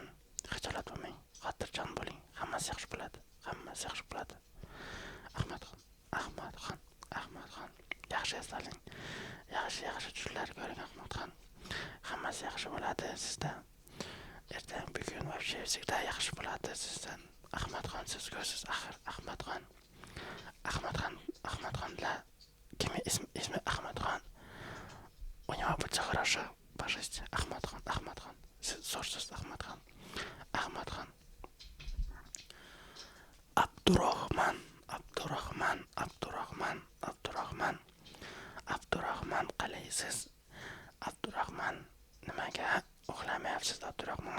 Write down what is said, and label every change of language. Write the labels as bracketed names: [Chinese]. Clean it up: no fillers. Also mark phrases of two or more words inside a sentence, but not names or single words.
[Uzbek] Xijolat bo'lmang, xotirjam bo'ling, hammasi yaxshi bo'ladi. Ahmadxon, yaxshi eslaling, yaxshi tushlar ko'ring, Ahmadxon. Hammasi yaxshi bo'ladi sizda. Ertaga bugun [Russian] вообще всегда [Uzbek] yaxshi bo'ladi sizdan. Ahmadxon, siz ko'rsiz axir, Ahmadxon. Ahmadxon, kimi ismi Ahmadxon. [Russian] У него будет хорошо по жизни. [Uzbek] Ahmadxon. Siz zo'rsiz, Ahmadxon. Abdurahmon, qalaysiz? Abdurahmon, nimaga uxlamayapsiz, Abdurahmon?